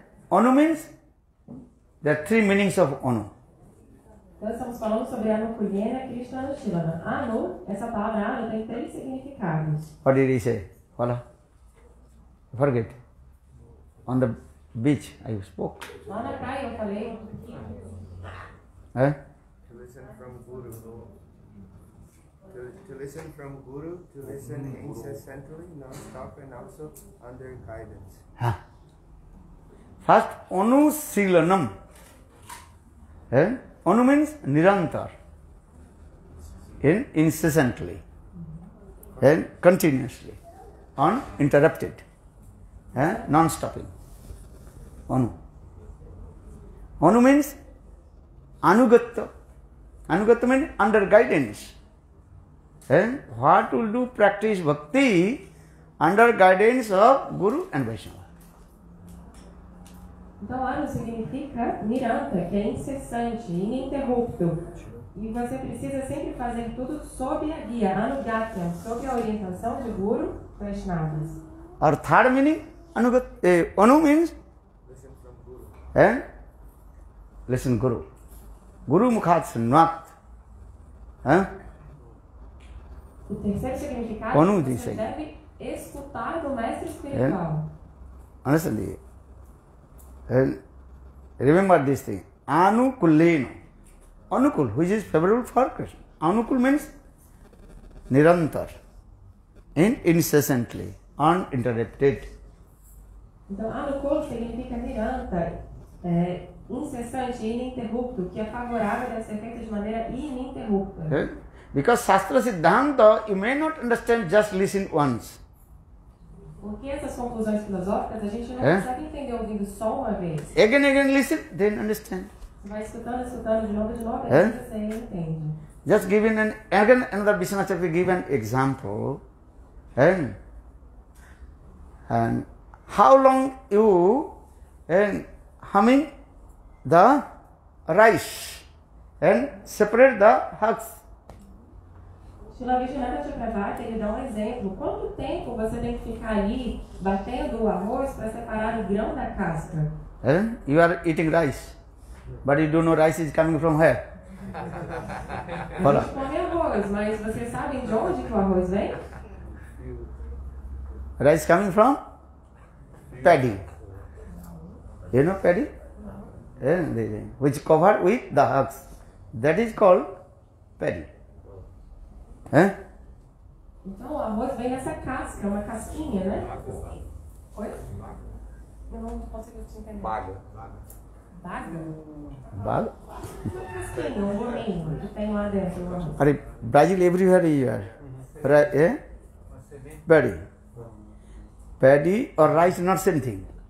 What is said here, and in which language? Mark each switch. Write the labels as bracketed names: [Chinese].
[English] Anu means there are three meanings of Anu. [Portuguese] Nós estamos falando sobre Anukulena Krishna Anushilana. Anu, essa palavra Anu tem três significados. [English] What did he say? Follow. Forget. On the beach I spoke. [Portuguese] Lá na praia eu falei. [English] To listen from Guru. To listen from Guru, to listen incessantly, non-stop, and also under guidance. First, Anusilanam. Anu means nirantar, incessantly, continuously, uninterrupted, non-stopping. Anu. Anu means anugatta. Anugatta means under guidance. What will do practice bhakti under guidance of Guru and Vaishnava. [Portuguese] Então, Anu significa niranta, que é incessante, ininterrupto. E você precisa sempre fazer tudo sob a guia, anugatya, sob a orientação de Guru Vaishnavas. [English] Or third meaning, Anu means Listen from Guru. Listen Guru. Guru Mukhat Sunnat. [Portuguese] O terceiro significado Anu é que diz você aí. deve escutar do mestre espiritual. [English] Understand? Remember this thing. Anukulena. Anukul, which is favorable for Krishna. Anukul means nirantar, incessantly, uninterrupted. [Portuguese] Então, anukul significa niranta, incessante e ininterrupto, que é favorável deve ser feito de maneira ininterrupta. [English] Because Shastra Siddhanta, you may not understand, just listen once. [Portuguese] Porque essas conclusões filosóficas a gente não consegue entender ouvindo só uma vez. [English] Again, listen, then understand. [Portuguese] Você vai escutando de novo, aí você entende. [English] Just giving again another Vishwanath Chakravarti give an example. And how long you humming the rice and separate the husks. [Portuguese] Srila Vishwanath Chakravarti, ele dá um exemplo. Quanto tempo você tem que ficar ali batendo o arroz para separar o grão da casca? [English] You are eating rice, but you don't know rice is coming from where. [Portuguese] A gente come arroz, mas vocês sabem de onde que o arroz vem? [English] Rice coming from paddy. You know paddy? Which covered with the husks. That is called paddy. [Portuguese] Então o arroz vem nessa casca, uma casquinha, né? Oi? Eu não consigo te entender. Baga. Baga? Baga? Uma casquinha, um gominho que tem lá dentro. [English] Are Brazil everywhere you are. Paddy. Paddy or rice not same thing.